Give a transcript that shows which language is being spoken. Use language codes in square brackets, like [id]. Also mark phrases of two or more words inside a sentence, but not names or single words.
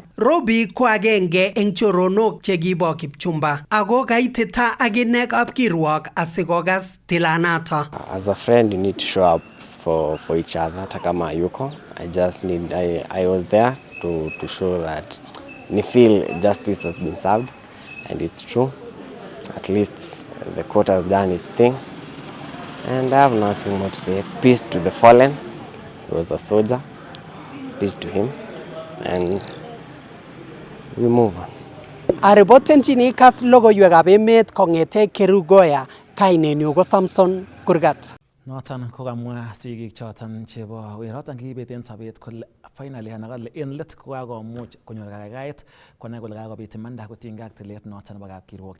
[kln] Robi ko agenge eng choronok chekibo Kipchumba ako kaitita akine kapkirwok asikokas tilanato. [en] As a friend you need to show up for each other [sw] hata kama yuko. [en] I was there to show that ni feel justice has been served and it's true. At least the court has done its thing and I have nothing more to say. Peace to the fallen. He was a soldier. Peace to him and we move on. [kln] Aripotenchini Kass logoiywekab emet kong'ete Kerugoya, kainenyu ko Samson Kurgat. Noton kokamwa sigik choton chebo weroton kikibet en sobet kole finally anan kole en let kokakomuch konyor kakayait konai kole kakobit imanda kotinygei ak tilet noton nebo kapkirwok.